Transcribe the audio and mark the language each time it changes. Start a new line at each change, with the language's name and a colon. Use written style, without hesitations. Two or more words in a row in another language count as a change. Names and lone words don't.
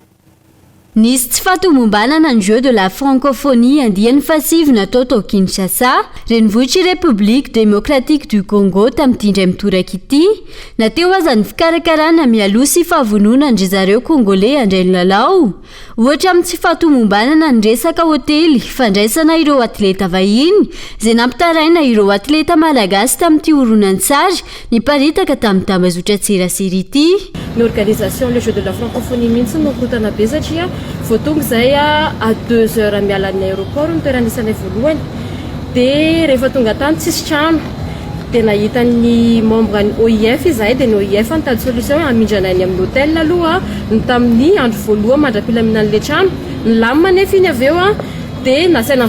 Malagasy: Nisy tsy fahatombombana ny Jeux de la Francophonie andiany fasivy natao tao Kinshasa, renivohitra République démocratique du Congo tamin'ity indray mitoraka ity, nateo aza ny fikarakarana mialoha sy fahavonona ndry zareo Congolais andray ny lalao. Ohatra amin'ny tsy fahatombombana ny resaka hôtely fandraisana ireo atleta vahiny, izay nampitaraina ireo atleta malagasy tamin'ity horonan-tsary niparitaka tamin'ny tambazotra tserasera ity. Ny organisation le Jeux de la Francophonie mihitsy no korotana be satria voatonga zay
French: a 2 heures
Malagasy: miala ny aéroport ny toerana isanay voalohany dia rehefa tonga tany tsisy trano dia nahita ny membre ny OIF izahay dia ny OIF nitady solution hamindranay ny amin'ny hôtel aloha ny tamin'ny andro voalohany mandra-pilaminan'le trano ny lamina nefa iny avy eo dia nasaina